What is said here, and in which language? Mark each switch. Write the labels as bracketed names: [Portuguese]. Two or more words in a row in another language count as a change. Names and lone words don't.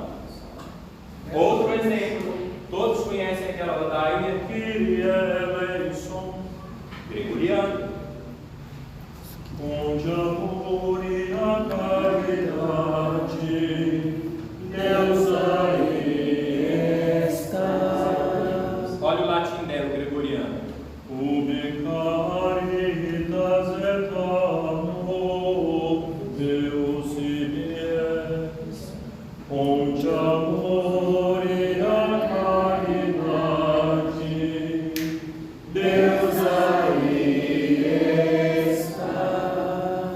[Portuguese] Outro exemplo. Todos conhecem aquela ladainha Kyrie eleison, gregoriano. Onde amor e a caridade, Deus aí está. Olha o latim dela, o gregoriano. [Latin] Ubi caritas et amor, Deus ies. [Portuguese] Onde amor e a caridade, Deus aí está.